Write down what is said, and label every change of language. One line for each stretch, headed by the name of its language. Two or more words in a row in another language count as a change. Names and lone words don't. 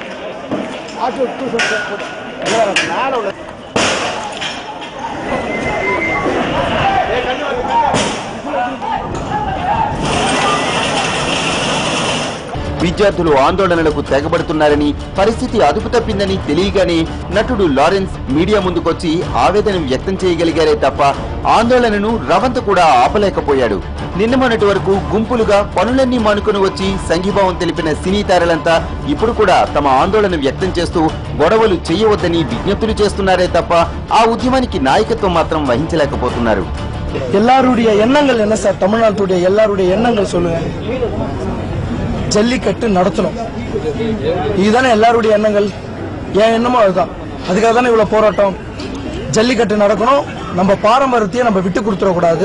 Telugu: విద్యార్థులు ఆందోళనలకు తెగబడుతున్నారని, పరిస్థితి అదుపు తప్పిందని తెలియగానే నటుడు లారెన్స్ మీడియా ముందుకొచ్చి ఆవేదన వ్యక్తం చేయగలిగారే తప్ప ఆందోళనను రవంత కూడా ఆపలేకపోయాడు. నిన్న మొన్నటి వరకు గుంపులుగా పనులన్నీ మానుకుని వచ్చి సంఘీభావం తెలిపిన సినీ తారలంతా ఇప్పుడు కూడా తమ ఆందోళన వ్యక్తం చేస్తూ గొడవలు చేయవద్దని విజ్ఞప్తులు చేస్తున్నారే తప్ప ఆ ఉద్యమానికి నాయకత్వం మాత్రం వహించలేకపోతున్నారు.
Tamil: எல்லாருடைய எண்ணங்கள் என்ன சார்? தமிழ்நாட்டுடைய எல்லாருடைய எண்ணங்கள் சொல்லுங்க. ஜல்லிக்கட்டு நடத்தணும், இதுதானே எல்லாருடைய எண்ணங்கள். என் எண்ணமும் அதுதான். அதுக்காக தானே இவ்வளவு போராட்டம். ஜல்லிக்கட்டு நடக்கணும், நம்ம பாரம்பரியத்தையே நம்ம விட்டு கொடுத்துடக்கூடாது.